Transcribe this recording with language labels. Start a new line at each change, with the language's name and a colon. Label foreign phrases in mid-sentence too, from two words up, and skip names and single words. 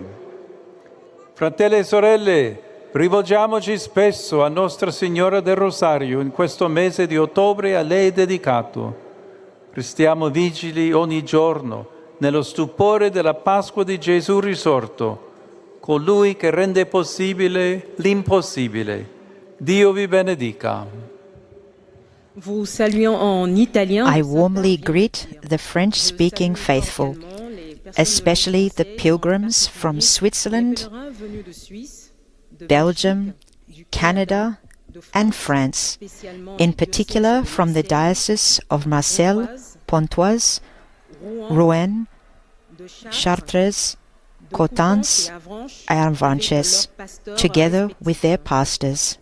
Italian: Fratelli e sorelle, rivolgiamoci spesso a Nostra Signora del Rosario in questo mese di ottobre a lei dedicato. Restiamo vigili ogni giorno nello stupore della Pasqua di Gesù risorto, colui che rende possibile l'impossibile. Dio vi benedica.
French: Vous saluons en italien.
English: I warmly greet the French-speaking faithful, especially the pilgrims from Switzerland, Belgium, Canada, and France, in particular from the Diocese of Marseille, Pontoise, Rouen, Chartres, Coutances, and Avranches, together with their pastors.